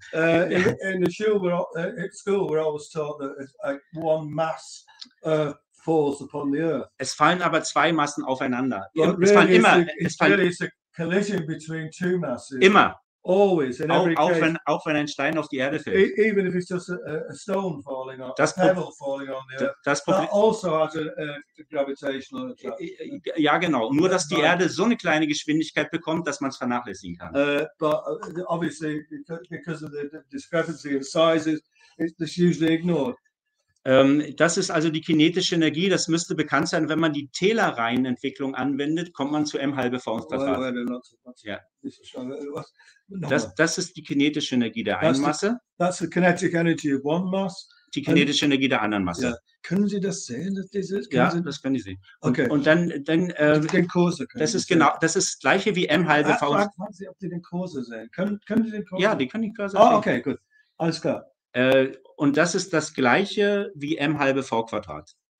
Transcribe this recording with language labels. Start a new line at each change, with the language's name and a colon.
English: In the school we're always taught that one mass falls upon the earth.
German: Es fallen aber zwei Massen aufeinander. Es fallen immer.
English: It's a collision between two masses.
German: Immer.
English: Always, in every case.
German: Auch wenn ein Stein auf die Erde fällt.
English: Even if it's just a stone falling on, a pebble falling on the earth, that also has a gravitational attraction.
German: Ja, genau. Nur, dass die Erde so eine kleine Geschwindigkeit bekommt, dass man es vernachlässigen kann.
English: But obviously, because of the discrepancy in sizes, it's usually ignored.
German: Das ist also die kinetische Energie. Das müsste bekannt sein. Wenn man die Taylor-Reihenentwicklung anwendet, kommt man zu m halbe v ins Quadrat. Ja. Das ist die kinetische Energie der einen Masse.
English: That's the kinetic energy of one mass.
German: Die kinetische Energie der anderen Masse. Yeah. Können Sie das sehen? Ja, das können Sie sehen. Okay. Und dann den Cursor das ist genau, das ist das gleiche wie m halbe v. Fragen Sie, ob Sie den Cursor sehen. Können Sie den Cursor? Ja, die können den Cursor sehen. Okay, gut. Alles klar. Und das ist das gleiche wie m halbe v Quadrat.